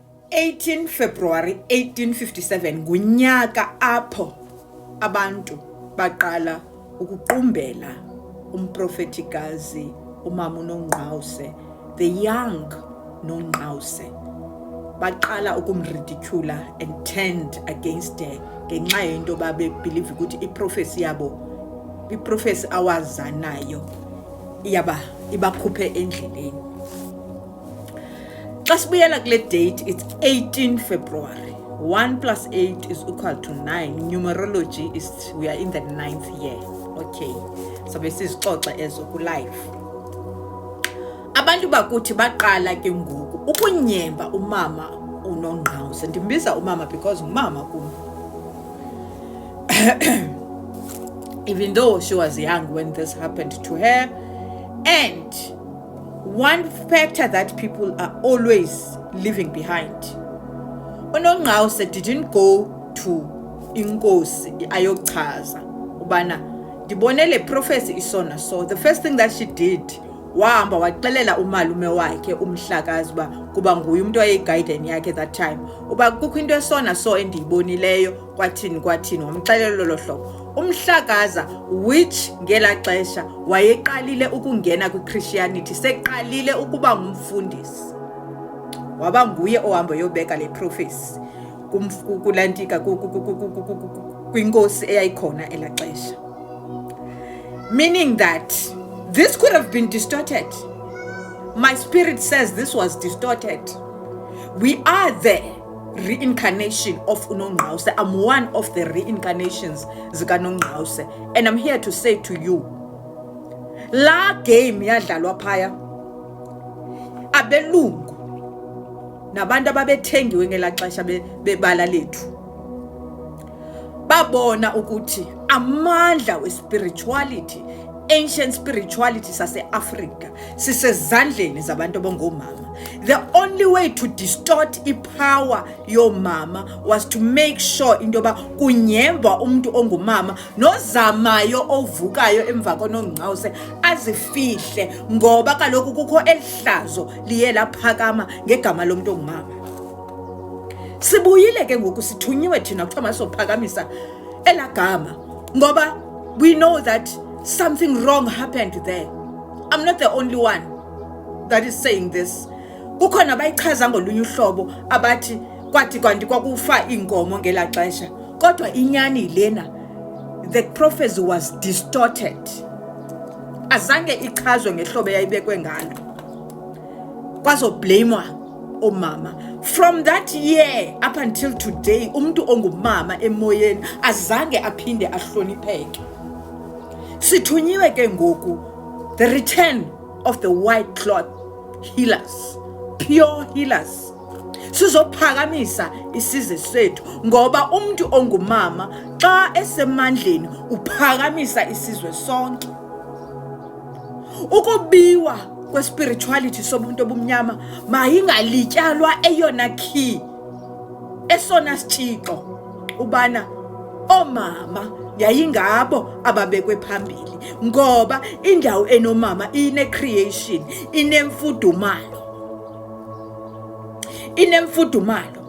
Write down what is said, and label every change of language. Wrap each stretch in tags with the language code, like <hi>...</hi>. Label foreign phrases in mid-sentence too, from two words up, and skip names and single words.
<xh>18 February 1857 ngunyaka apho abantu baqala ukuqumbela umprofetikazi umama uNongqawuse,</xh> <en>the young Nongqawuse.</en> <xh>Baqala ukumridicula</xh> <en>and turned against her</en> <xh>ngenxa yento babebelieve ukuthi iprofesi yabo, iprofesi awaza nayo ibakhuphe endleleni. Xa sibuyela kule date,</xh> <en>it's 18 February. 1 plus 8 is equal to 9. Numerology is, we are in the 9th year. Okay.</en> <xh>So besizixoxa ezo ku life. Abantu bakuthi baqala ke ngoku ukunyemba umama uNongqawuse. Ndimbiza umama because umama kum.</xh> <en>Even though she was young when this happened to her. And one factor that people are always leaving behind.</en> <xh>uNongqawuse</xh> <en>didn't go to</en> <xh>inkosi ayochaza ubana ndibone le prophecy isona.</xh> <en>So the first thing that she did,</en> <xh>wahamba waxelela umalume wakhe umhlakazi kuba nguye umuntu owayeguardian yakhe</xh> <en>that time,</en> <xh>uba kukho into esona so endiyibonileyo kwathini wamxelela lolo hlobo. Umhlakaza, which ngela xesha wayeqalile ukungena kwiChristianity, seqalile ukuba ngumfundisi, waba nguye ohamba yobeka le prophecy kulantika kwinkosi eyayikhona ela xesha.</xh> <en>Meaning that this could have been distorted. My spirit says this was distorted. We are the reincarnation of uNongqawuse. I'm one of the reincarnations</en> <xh>zikaNongqawuse,</xh> <en>and I'm here to say to you,</en> <xh>la game yadlalwa phaya abelungu nabantu ababethengiwe ngela xesha bebala lethu babona ukuthi amandla we-spirituality,</xh> <en>ancient spirituality</en> <xh>sase-Africa sisezandleni zabantu abangomama.</xh> <en>The only way to distort</en> <xh>ipower yomama</xh> <en>was to make sure</en> <xh>into yoba kunyembwa umuntu ongumama nozamayo ovukayo emva koNongqawuse azifihle, ngoba kaloku kukho elihlazo liye laphakama ngegama lomuntu ongumama. Sibuyile ke ngoku sithunyiwe thina kuthiwa masophakamisa elagama, ngoba</xh> <en>we know that something wrong happened there. I'm not the only one that is saying this.</en> <xh>Kukhona bayichaza ngolunye uhlobo abathi kwathi kanti kwakufa inkomo ngela xesha, kodwa inyani lena,</xh> <en>the prophecy was distorted,</en> <xh>azange ichazwe ngehlobo yayibekwe ngalo, kwazoblamewa omama.</xh> <en>From that year up until today,</en> <xh>umuntu ongumama emoyeni azange aphinde ahlonipheke. Sithunyiwe ke ngoku</xh> <en>the return of the white cloth healers, pure healers.</en> <xh>Sizophakamisa isizwe sethu, ngoba umuntu ongumama xa esemandleni uphakamisa isizwe sonke. Ukubiwa kwespirituality somuntu obumnyama mayingalityalwa eyona key, esona sitshixo ubana omama yayingabo ababekwe phambili, ngoba indawo enomama ine-creation, inemfudumalo.</xh>